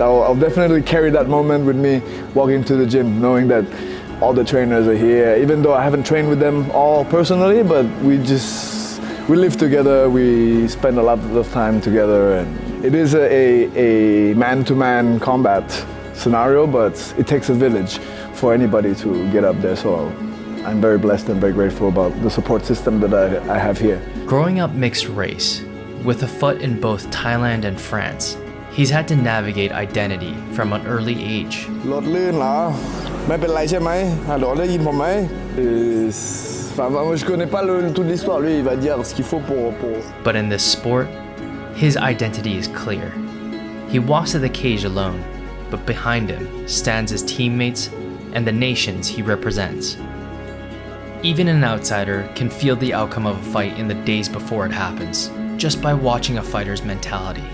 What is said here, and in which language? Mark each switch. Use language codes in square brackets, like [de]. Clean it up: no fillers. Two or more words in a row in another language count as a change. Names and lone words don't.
[en] I'll definitely carry that moment with me walking to the gym, knowing that all the trainers are here, even though I haven't trained with them all personally, but we live together, we spend a lot of time together, and it is a man-to-man combat scenario, but it takes a village for anybody to get up there, so I'm very blessed and very grateful about the support system that I have here. Growing up mixed race, with a foot in both Thailand and France, he's had to navigate identity from an early age. [th] รถลื่นเหรอไม่เป็นไรใช่ไหมฮัลโหลได้ยินผมไหม [fr] je connais pas toute l'histoire, lui il va dire ce qu'il faut pour... [en] But in this sport, his identity is clear. He walks to the cage alone, but behind him stands his teammates and the nations he represents. Even an outsider can feel the outcome of a fight in the days before it happens, just by watching a fighter's mentality.